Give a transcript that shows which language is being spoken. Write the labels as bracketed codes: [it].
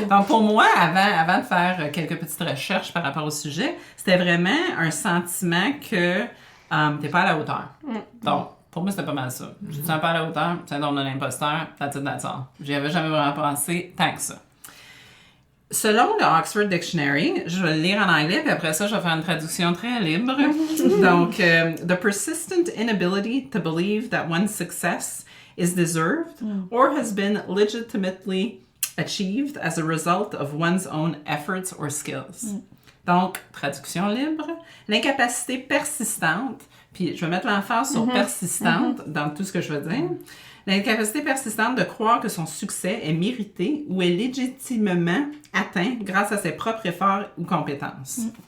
[fr] Donc, pour moi, avant de faire quelques petites recherches par rapport au sujet, c'était vraiment un sentiment que t'es pas à la hauteur. Donc, pour moi, c'était pas mal ça. Je te sens pas à la hauteur, syndrome de l'imposteur, [en] that's all. [fr] J'y avais jamais vraiment pensé tant que ça. Selon le Oxford Dictionary, je vais le lire en anglais, puis après ça, je vais faire une traduction très libre. [en] Donc, the persistent inability to believe that one's success is deserved or has been legitimately achieved as a result of one's own efforts or skills. [fr] Donc, traduction libre, l'incapacité persistante, puis je vais mettre l'emphase sur persistante dans tout ce que je veux dire. L'incapacité persistante de croire que son succès est mérité ou est légitimement atteint grâce à ses propres efforts ou compétences.